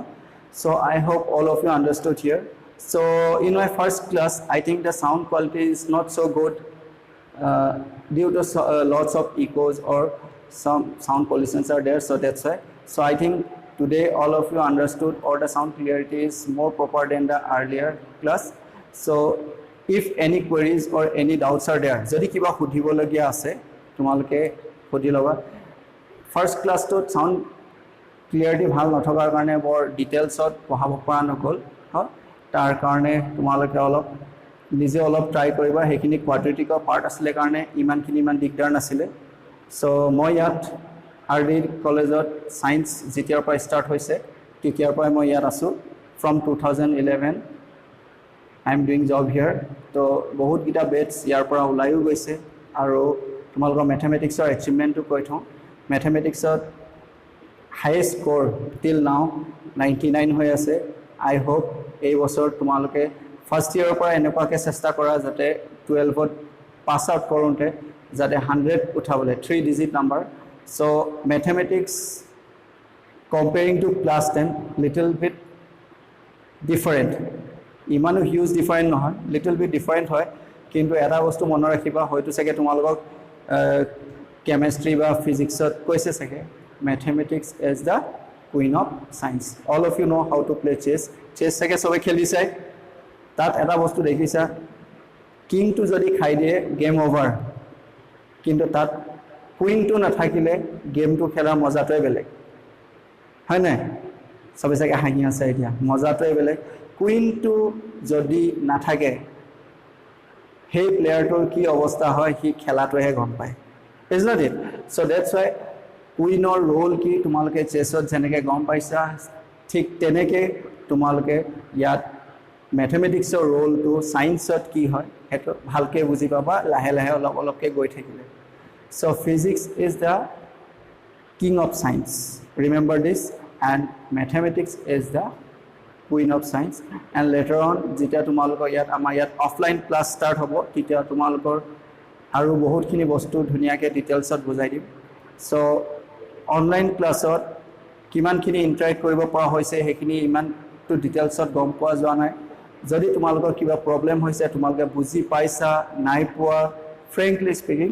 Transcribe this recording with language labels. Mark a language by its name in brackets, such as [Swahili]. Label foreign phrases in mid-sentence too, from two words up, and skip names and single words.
[English] So I hope all of you understood here. So in my first class I think the sound quality is not so good due to lots of echoes or some sound pollutions are there, so that's why. So I think today all of you understood, or the sound clarity is more proper than the earlier class. So if any queries or any doubts are there, [Assamese] যদি কিবা সুধিব লগীয়া আছে তোমালোকে সুধি ল'বা. [English] First class [Assamese] to [English] sound clarity [Assamese] ভাল নাথকাৰ কাৰণে বৰ details ত পঢ়াব পৰা নহ'ল হয়, তাৰ কাৰণে তোমালোকে অলপ নিজে অলপ ট্রাই কৰিবা। সেইখিনি কোৱাড্ৰেটিকৰ পাৰ্ট আছিলে কাৰণে ইমানখিনি ইমান দিগদাৰ নাছিলে। সো মই ইয়াত আৰ.ডি. কলেজত সায়েন্স যেতিয়াৰ পৰা ষ্টাৰ্ট হৈছে তেতিয়াৰ পৰা মই ইয়াত আছোঁ [English] from 2011 I am doing job here. [Assamese] তো বহুতকেইটা বেটছ ইয়াৰ পৰা ওলাইও গৈছে। আৰু তোমালোকৰ মেথমেটিক্সৰ এচিভমেণ্টটো কৈ থওঁ, মেথমেটিক্সত [English] highest score till now [Assamese] 99 হৈ আছে। [English] I hope [Assamese] এই বছৰ তোমালোকে [English] first year [Assamese] পৰা এনেকুৱাকৈ চেষ্টা কৰা যাতে 12ত [English] pass out [Assamese] কৰোঁতে যাতে 100 উঠাবলৈ [English] 3 digit number so mathematics comparing to class 10 little bit different [Assamese] ইমানো [English] huge different [Assamese] নহয় [English] little bit different [Assamese] হয় কিন্তু এটা বস্তু মনত ৰাখিবা হয়তো চাগে তোমালোকক কেমিষ্ট্ৰি বা ফিজিক্সত কৈছে চাগে [English] mathematics is the queen of science all of you know how to play chess chess [Assamese] চাগে সবে খেলিছে তাত এটা বস্তু দেখিছা কিংটো যদি খাই দিয়ে [English] game over [Assamese] কিন্তু তাত কুইনটো নাথাকিলে গেমটো খেলাৰ মজাটোৱে বেলেগ হয় না সবে চাগে হাঁহি আছে এতিয়া মজাটোৱে বেলেগ কুইনটো যদি নাথাকে সেই প্লেয়াৰটোৰ কি অৱস্থা হয় হি খেলাটোহে গম পায় [English] is not it so that's why [Assamese] কুইনৰ ৰোল কি তোমালোকে চেছত যেনেকৈ গম পাইছা ঠিক তেনেকৈ তোমালোকে ইয়াত ম্যাথমেটিক্সৰ ৰোলটো সায়েন্সত কি হয় সেইটো ভালকৈ বুজি পাবা লাহে লাহে অলপ অলপকৈ গৈ থাকিলে [English] so physics is the king of science remember this and mathematics is the queen of science and later on [Assamese] যেতিয়া তোমালোকৰ ইয়াত আমাৰ ইয়াত [English] offline class start [Assamese] হ'ব তেতিয়া তোমালোকৰ আৰু বহুতখিনি বস্তু ধুনিয়াকৈ ডিটেইলছত বুজাই দিম সো [English] online class [Assamese] কিমানখিনি ইন্টাৰেক্ট কৰিব পৰা হৈছে সেইখিনি ইমানটো ডিটেইলছত গম পোৱা যোৱা নাই যদি তোমালোকৰ কিবা প্ৰবলেম হৈছে তোমালোকে বুজি পাইছা নাই পোৱা [English] frankly speaking